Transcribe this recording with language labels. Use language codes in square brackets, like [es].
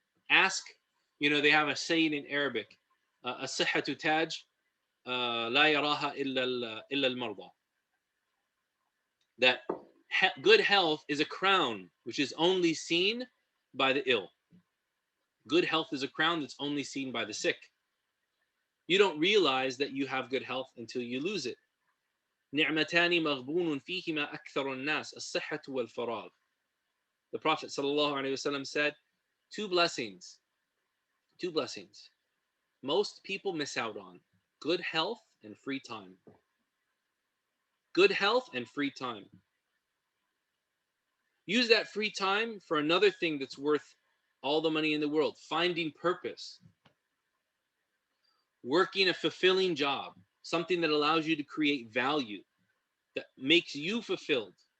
[en] Ask, they have a saying in Arabic, [ar] الصحة تاج لا يراها إلا المرضى. [en] That good health is a crown which is only seen by the ill. Good health is a crown that's only seen by the sick. You don't realize that you have good health until you lose it. [ar] نعمتان مغبون فيهما أكثر الناس الصحة والفراغ. [en] The Prophet ﷺ said, two blessings most people miss out on: good health and free time. Good health and free time. Use that free time for another thing that's worth all the money in the world: finding purpose, working a fulfilling job, something that allows you to create value, that makes you fulfilled.